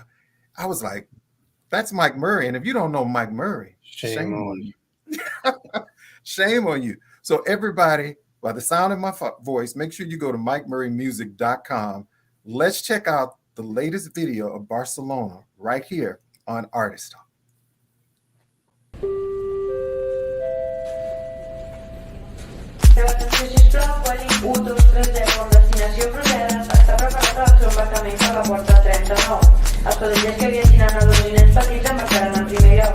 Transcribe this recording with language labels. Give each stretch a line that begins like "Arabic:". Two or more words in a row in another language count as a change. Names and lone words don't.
English: I was like, that's Mike Murray. And if you don't know Mike Murray, shame on you. Shame on you. So everybody, by the sound of my voice, make sure you go to MikeMurrayMusic.com. Let's check out the latest video of Barcelona right here on Artist Talk.
Catalan: Els patrullers que viatgin a dos nens petits embarcaran en primer lloc.